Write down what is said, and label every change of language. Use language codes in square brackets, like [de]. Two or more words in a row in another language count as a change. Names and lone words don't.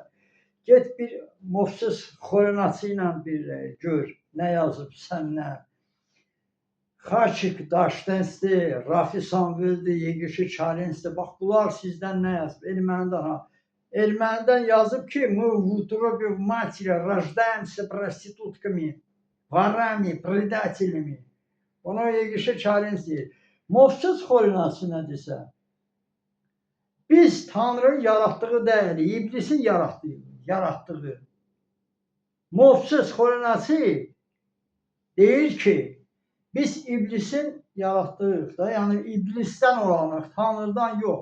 [az] Get bir Mofsis Xorenaçı ilə bir gör, nə yazıb səndən. Xaçik Daşdensdir, Rafi Samveldir, Yegishi Çarensdir. Bax, bunlar sizdən nə yazıb? Ermənidən yazıb ki, [ru] мы в утробе в матери рождаемся проститутками, ворами, предателями. [az] Ona Yegishi Çarens deyir. Mofsis Xorenaçı nə desə? Biz Tanrı'nın yarattığı deyil, iblisin yarattığı. Mofsis Xorenaçı deyir ki, biz iblisin yaratdığıq da, yəni iblisdən olanıq, Tanrıdan yox.